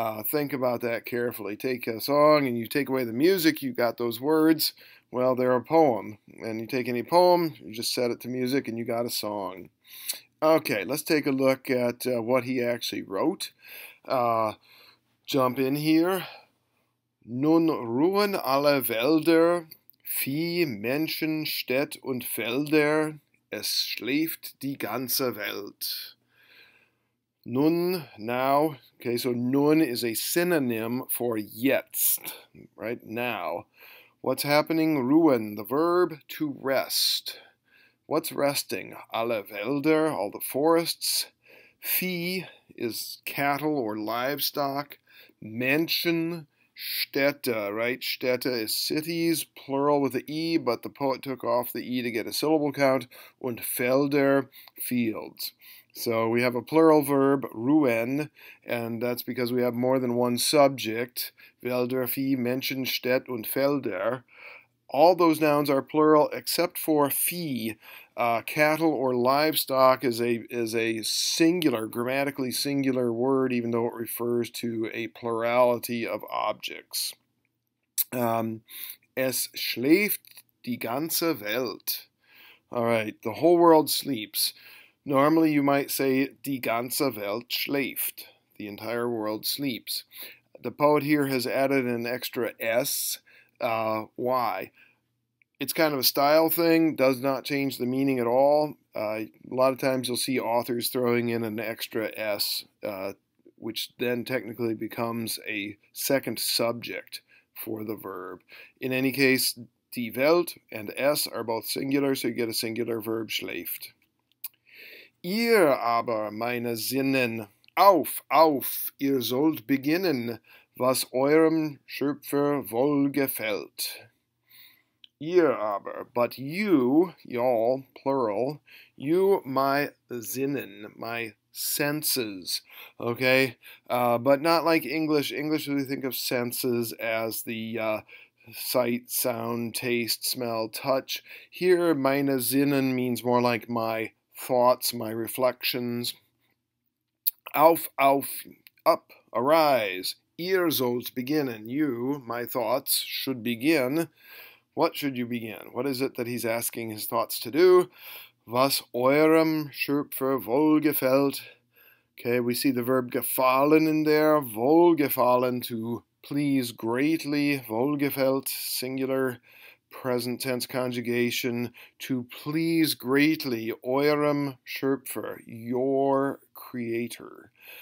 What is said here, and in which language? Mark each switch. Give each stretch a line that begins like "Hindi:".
English: Think about that carefully. Take a song, and you take away the music, you got those words, well, they're a poem. And you take any poem, you just set it to music, and you got a song. Okay, let's take a look at what he actually wrote. Jump in here.
German: Nun ruhen alle Wälder, Vieh, Menschen, Städt und Felder, es schläft die ganze Welt.
English: Nun, now, okay, so nun is a synonym for jetzt, right, now. What's happening? Ruhen, the verb to rest. What's resting?
German: Alle Wälder,
English: all the forests. Vieh is cattle or livestock. Menschen, Städte, right? Städte is cities, plural with the E, but the poet took off the E to get a syllable count.
German: Und Felder,
English: fields. So we have a plural verb, ruhen, and that's because we have more than one subject.
German: Wälder, Vieh, Menschen, Städt und Felder.
English: All those nouns are plural except for Vieh. Cattle or livestock is a singular, grammatically singular word, even though it refers to a plurality of objects.
German: Es schläft die ganze Welt.
English: All right, the whole world sleeps. Normally you might say
German: die ganze Welt schläft.
English: The entire world sleeps. The poet here has added an extra S. Why? It's kind of a style thing, does not change the meaning at all. A lot of times you'll see authors throwing in an extra S, which then technically becomes a second subject for the verb. In any case, die Welt and S are both singular, so you get a singular verb, schläft.
German: Ihr aber, meine Sinnen, auf, auf, ihr sollt beginnen, was eurem Schöpfer wohlgefällt. Ihr aber,
English: but you, y'all, plural, you, my Sinnen, my senses, okay? But not like English. English, we think of senses as the sight, sound, taste, smell, touch. Here,
German: meine Sinnen
English: means more like my thoughts, my reflections.
German: Auf, auf,
English: up, arise.
German: Ihr sollt beginnen.
English: You, my thoughts, should begin. What should you begin? What is it that he's asking his thoughts to do?
German: Was eurem Schöpfer wohlgefällt.
English: Okay, we see the verb gefallen in there. Wohlgefallen, to please greatly. Wohlgefällt, singular, present tense conjugation. To please greatly.
German: Eurem Schöpfer,
English: your creator.